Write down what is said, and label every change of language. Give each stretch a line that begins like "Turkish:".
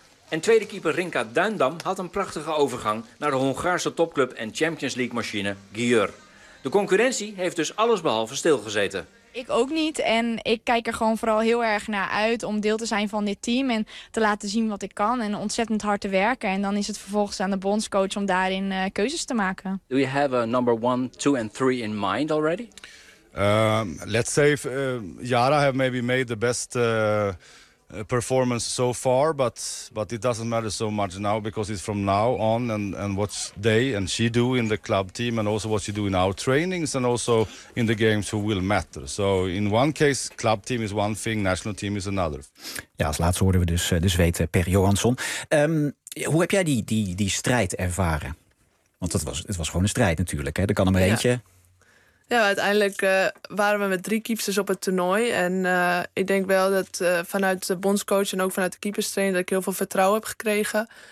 Dutch: En tweede keeper Rinka Duindam had een prachtige overgang naar de Hongaarse topclub en Champions League machine Győr. De concurrentie heeft dus allesbehalve stilgezeten. Ik ook niet en ik kijk er gewoon vooral heel erg naar uit om deel te zijn van dit team en te laten zien wat ik kan en ontzettend hard te werken. En dan is het vervolgens aan de bondscoach om daarin keuzes te maken.
English: Do you have a number 1, 2 and 3 in mind already? Let's say Yara have maybe made the best performance so far, but it doesn't matter so much now because it's from now on and what they and she do in the club team and also what she do in our trainings and also in the games who will matter. So in one case, club team is one thing, national team is another.
Dutch: Ja, als laatste hoorden we dus weten Per Johansson. Hoe heb jij die strijd ervaren? Want het was gewoon een strijd natuurlijk, hè? Er kan er maar eentje. Ja, uiteindelijk waren we met 3 keepsters op het toernooi. En ik denk wel dat vanuit de bondscoach en ook vanuit de keeperstrainer dat ik heel veel vertrouwen heb gekregen.